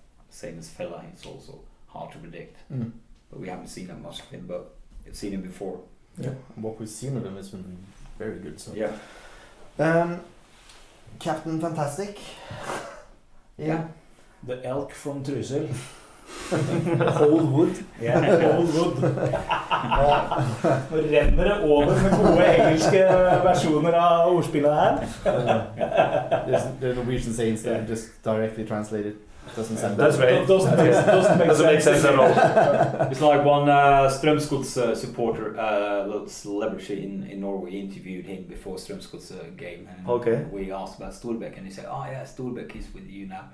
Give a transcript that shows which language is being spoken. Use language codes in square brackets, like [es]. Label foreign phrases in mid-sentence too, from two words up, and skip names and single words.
[en] Same as Fella, it's also hard to predict. But we haven't seen that much of him, but we've seen him before. Yeah, what we've seen of him has been very good. So. Yeah. Captain Fantastic. Yeah. The elk from Trysil. Hold wood. Ja, hold wood. [no] Nå renner det over med gode engelske versjoner av ordspillet her. [en] The Norwegian sayings that are just directly translated. Doesn't sound That's right. Doesn't make sense at all. It's like one Strømsgods supporter, little celebrity in Norway, interviewed him before Strømsgods game. And we asked about Storbekk, and he said, "Oh yeah, Storbekk is with you now."